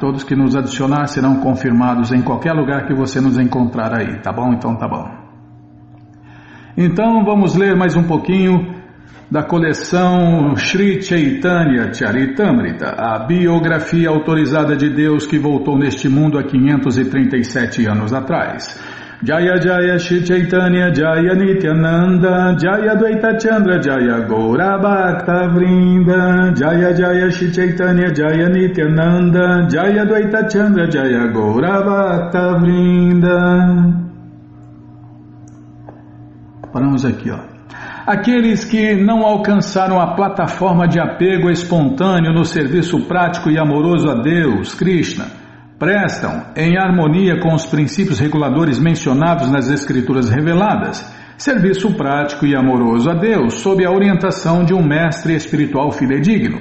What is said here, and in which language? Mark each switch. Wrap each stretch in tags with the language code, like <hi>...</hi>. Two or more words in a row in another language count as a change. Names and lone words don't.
<pt>Todos que nos adicionar serão confirmados em qualquer lugar que você nos encontrar aí, tá bom? Então tá bom. Então vamos ler mais um pouquinho da coleção Sri Chaitanya Charitamrita, a biografia autorizada de Deus que voltou neste mundo há 537 anos atrás.</pt> <sa>जय जय श्री चैतन्य जय नित्यानन्द जय द्वैत चन्द्र जय गौर भक्त वृन्द जय जय श्री चैतन्य जय नित्यानन्द जय द्वैत चन्द्र जय गौर भक्त वृन्द.</sa> <pt>Paramos aqui, ó. Aqueles que não alcançaram a plataforma de apego espontâneo no serviço prático e amoroso a Deus, Krishna, prestam, em harmonia com os princípios reguladores mencionados nas Escrituras reveladas, serviço prático e amoroso a Deus, sob a orientação de um mestre espiritual fidedigno.</pt>